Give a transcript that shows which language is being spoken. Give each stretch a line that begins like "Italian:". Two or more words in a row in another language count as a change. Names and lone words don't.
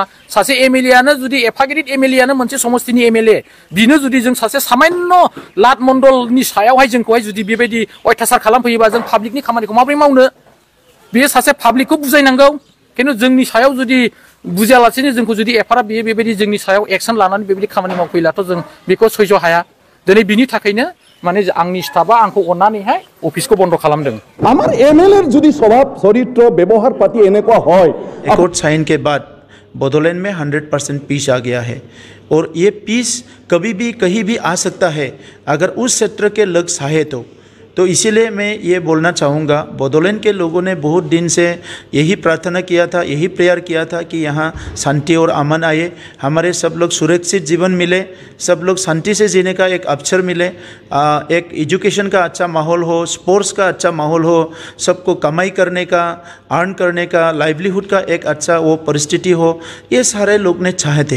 Bodo: सासे एमएलएआनो जुदि एफा गिदिर एमएलएआनो मोनसे समस्तिनि एमएलए, बिनो जुदि जों सासे सामान्य लाट मण्डलनि सायावहाय जोंखौहाय जुदि बेबायदि अयथासार खालामफैयोबा जों पाब्लिकनि खामानिखौ माबोरै मावनो? बेयो सासे पाब्लिकखौ बुजायनांगौ, खिन्थु जोंनि सायाव जुदि बुजियालासेनो जोंखौ जुदि एफाराब बेबायदि जोंनि सायाव एक्सन लानानै बेबायदि खामानि मावफैब्लाथ' जों बेखौ सैज' हाया। दिनै बिनि थाखायनो माने आंनि स्टाफआ आंखौ अननानैहाय अफिसखौ बन्द खालामदों।
Assamese: আমার এমএলএর যদি স্বভাব চরিত্র ব্যবহার পাতি এনেকুৱা হয়,
English: act sign
Hindi: के बाद बोडोलैंड में 100% पीस आ गया है, और ये पीस कभी भी कहीं भी आ सकता है। अगर उस क्षेत्र के लोग चाहे तो तो इसीलिए मैं ये बोलना चाहूँगा, बोडोलैंड के लोगों ने बहुत दिन से यही प्रार्थना किया था, यही प्रेयर किया था कि यहाँ शांति और अमन आए, हमारे सब लोग सुरक्षित जीवन मिले, सब लोग शांति से जीने का एक अवसर मिले, एक एजुकेशन का अच्छा माहौल हो, स्पोर्ट्स का अच्छा माहौल हो, सबको कमाई करने का, अर्न करने का, लाइवलीहुड का एक अच्छा वो परिस्थिति हो, ये सारे लोग ने चाहे थे।